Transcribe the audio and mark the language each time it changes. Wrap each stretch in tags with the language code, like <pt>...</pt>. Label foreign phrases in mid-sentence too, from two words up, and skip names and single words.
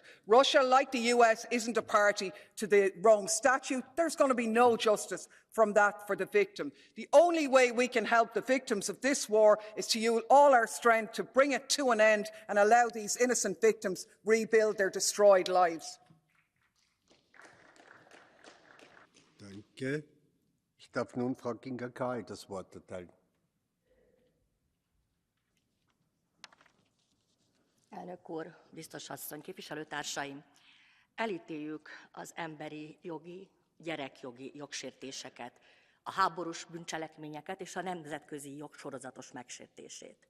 <en>Russia, like the US, isn't a party to the Rome Statute. There's going to be no justice from that for the victim. The only way we can help the victims of this war is to use all our strength to bring it to an end and allow these innocent victims rebuild their destroyed lives.</en> <de>Danke. Ich darf nun Frau Kinga Kál das Wort erteilen.</de> <hu>Elnök úr, biztos asszony, képviselőtársaim! Elítéljük az emberi jogi, gyerekjogi jogsértéseket, a háborús bűncselekményeket és a nemzetközi jog sorozatos megsértését.</hu>